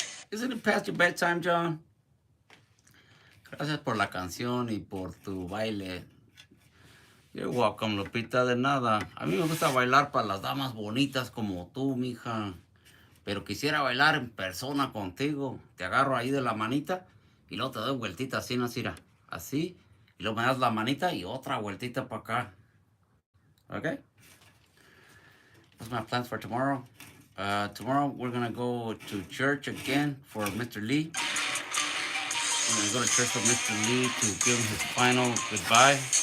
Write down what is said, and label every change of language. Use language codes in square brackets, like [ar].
[en] Isn't it past your bedtime, John? [es] Gracias por la canción y por tu baile. [en] You're welcome, [es] Lupita, de nada. A mí me gusta bailar para las damas bonitas como tú, mija. Pero quisiera bailar en persona contigo. Te agarro ahí de la manita y luego te doy vueltita así, ¿no, Cira? Así. Y luego me das la manita y otra vueltita para acá. [en] Okay? That's my plans for tomorrow. Tomorrow we're going to go to church again for Mr. Lee. We're going to go to church with Mr. Lee to give him his final goodbye.